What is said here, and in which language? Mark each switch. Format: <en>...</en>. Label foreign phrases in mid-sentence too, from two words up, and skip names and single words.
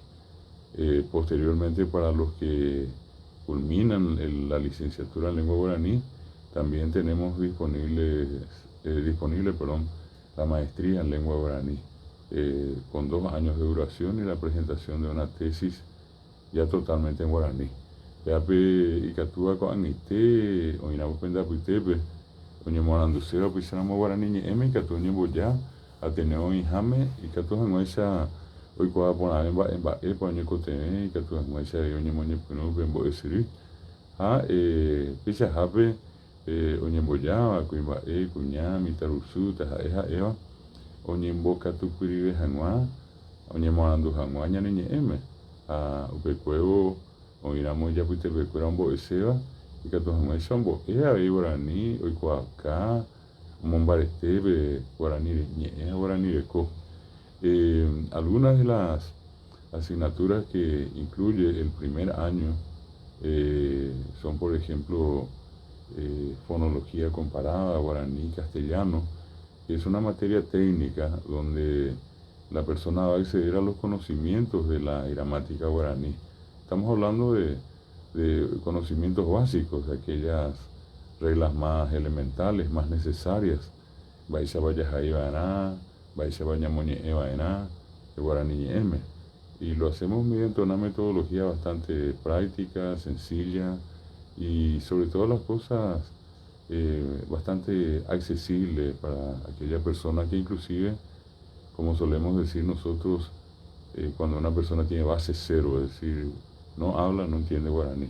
<es>Posteriormente, para los que culminan la licenciatura en lengua guaraní, también tenemos disponible la maestría en lengua guaraní, con 2 años de duración y la presentación de una tesis ya totalmente en guaraní.</es> <gn>Peape ikatua ko'ag̃uite oĩramo pendapuitépe oñemoaranduséva upéicharamo guaraní ñe'ẽme ikatu oñemboja Ateneo oĩháme ikatu hag̃uáicha oikuaa porãve mba'épa oñekoteẽ ikatu hag̃uáicha oñemoñepyrũ pe mbo'esyry ha peichahápe oñembojáva kuimba'e, kuña, mitãrusu, ha'éva oñembokatupyryve hag̃ua, oñemoarandu hag̃ua ñane ñe'ẽme ha upekuévo oĩramo ijapytepekuéra ombo'eséva ikatu hag̃uáicha ombo'e avei guaraní oikuaaka omombaretépe guaraní ñe'ẽ guaraní reko.</gn> <es>Algunas de las asignaturas que incluye el primer año son, por ejemplo, fonología comparada, guaraní, castellano, que es una materia técnica donde la persona va a acceder a los conocimientos de la gramática guaraní. Estamos hablando de conocimientos básicos, de aquellas reglas más elementales, más necesarias. Baixa Vallajai Baná, Baixa Bañamoñe Baná, de guaraní ñe'ẽme. Y lo hacemos mediante una metodología bastante práctica, sencilla y sobre todas las cosas bastante accesible para aquella persona que inclusive, como solemos decir nosotros, cuando una persona tiene base cero, es decir, no habla, no entiende guaraní.</es>